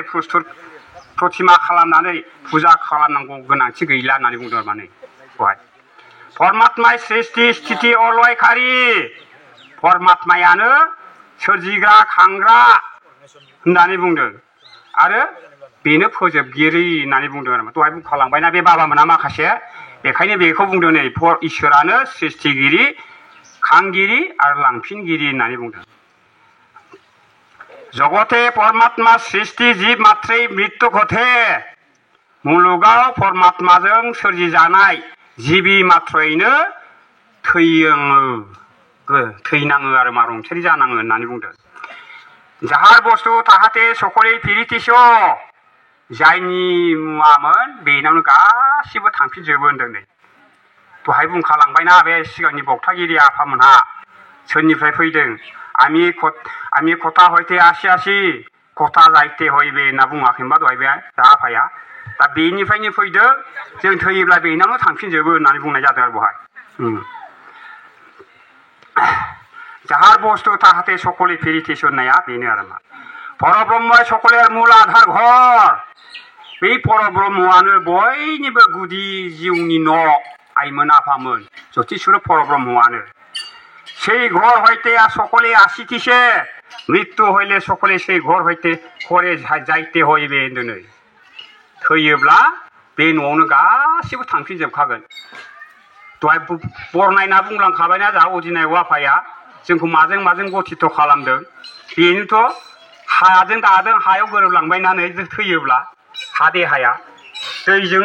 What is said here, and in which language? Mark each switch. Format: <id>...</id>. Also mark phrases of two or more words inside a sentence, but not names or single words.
<brx>प्रस्तुत प्रतिमा खालामनानै फुजा खालामनांगौ गोनांथि गैला होननानै बुंदों माने बहाय परमात्मा सृष्टि स्थिति अलयखारि परमात्मायानो सोरजिग्रा खांग्रा होननानै बुंदों आरो बेनो फोजोबगिरि होननानै बुंदों आरो दहाय बुंखालांबायना बे बाबामोना माखासे बेखायनो बेखौ बुंदों नै इसोरानो सृष्टिगिरि खांगिरि आरो लांफिनगिरि होननानै बुंदों</brx> <as>জগতে পৰমাত্মা সৃষ্টি জীৱ মাত্ৰই মৃত্যু ঘটে</as> <brx>मुलुगाव परमात्माजों सोरजिजानाय जिबि मात्रयैनो थैनाङो आरो मा रुंसारि जानाङो होननानै बुंदों</brx> <bn>যাহার বস্তু তাহাতে সকলে ফিরিতিস</bn> <brx>जायनि मुवामोन बेनावनो गासिबो थांफिनजोबो होनदों नै दहाय बुंखालांबायना बे सिगांनि बक्तागिरि आफामोनहा सोरनिफ्राय फैदों</brx> <bn>আমি কোথা হইতে আসি কোথা যাইতে হইবে</bn> <brx>होनना बुङाखैमोनबा दहाय बे आफाया दा बेनिफ्रायनो फैदों जों थैयोब्ला बेनावनो थांफिनजोबो होननानै बुंनाय जादों आरो बहाय</brx> <bn>যাহার বস্তু তাহাতে সকলে ফিরিতিস</bn> <brx>होननाया बेनो आरो मा</brx> <bn>পরব্রহ্ম সকলের মূল আধার ঘর</bn> <brx>बे परब्रह्मआनो बयनिबो गुदि जिउनि न' आइमोन आफामोन जतिस्वर परब्रह्मआनो</brx> <bn>সেই ঘর হইতে সকলে আসিতেছে মৃত্যু হইলে সকলে সেই ঘর হইতে ঘরে যাইতে হইবে</bn> <brx>होनदों थैयोब्ला बे न'आवनो गासिबो थांफिनजोबखागोन दहाय बरनायना बुंलांखाबायना जोंहा अजिनाय आफाया जोंखौ माजों गथिथ' खालामदों बेनोथ' हाजों दादों हायाव गोरोबलांबायना नै थैयोब्ला हा देहाया दैजों</brx>